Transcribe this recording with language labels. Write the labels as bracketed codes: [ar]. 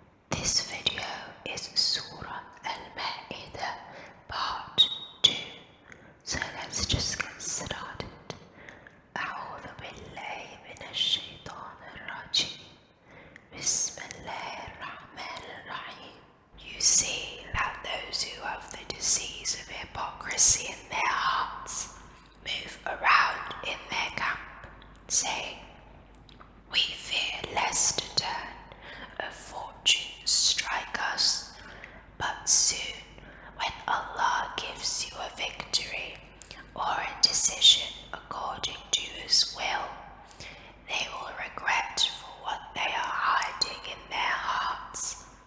[en] This video is Surah Al-Ma'idah part 2. So let's just get started. [ar] أعوذ بالله من الشيطان الرجيم. بسم الله الرحمن الرحيم. [en] You see that those who have the disease of hypocrisy in their hearts move around in their camp, saying, "We fear lest a turn of fortune strike us, but soon when Allah gives you a victory or a decision according to His will, they will regret for what they are hiding in their hearts.